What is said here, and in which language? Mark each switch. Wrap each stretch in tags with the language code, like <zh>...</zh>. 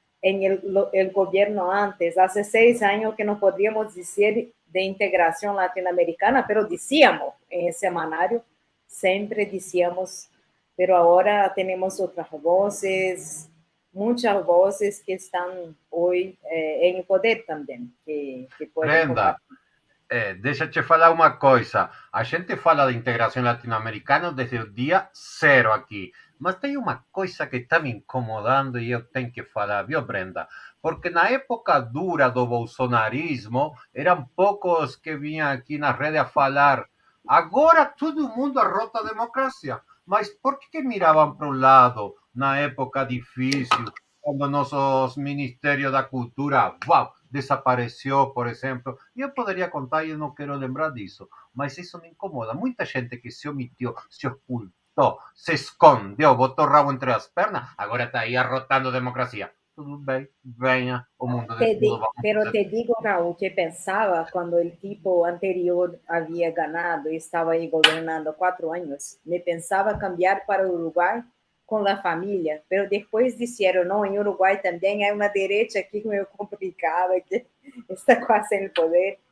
<es>En el gobierno antes, hace 6 años que no podíamos decir de integración latinoamericana, pero decíamos en el semanario, siempre decíamos, pero ahora tenemos otras voces,</es> <pt>muitas vozes que estão hoje em poder também, que podem Brenda, compartilhar. deixa eu te falar uma coisa. A gente fala de integração latino-americana desde o dia zero aqui. Mas tem uma coisa que está me incomodando e eu tenho que falar, viu, Brenda? Porque na época dura do bolsonarismo, eram poucos que vinham aqui na rede a falar. Agora todo mundo arrota a democracia. Mas por que miravam para o lado na época difícil, quando nossos ministérios da cultura, uau, desapareceu, por exemplo? Eu poderia contar e eu não quero lembrar disso, mas isso me incomoda. Muita gente que se omitiu, se ocultou, se escondeu, botou o rabo entre as pernas, agora está aí arrotando a democracia. Tudo bem, venha, o mundo de tudo, vamos</pt> <es>Pero</es> <pt>fazer.</pt> <es>te digo, Raúl, que pensaba cuando el tipo anterior había ganado y estaba ahí gobernando 4 años, me pensaba cambiar para Uruguay con la familia, pero después dijeron, no, en Uruguay también hay una derecha aquí medio complicada que está casi en el poder.</es>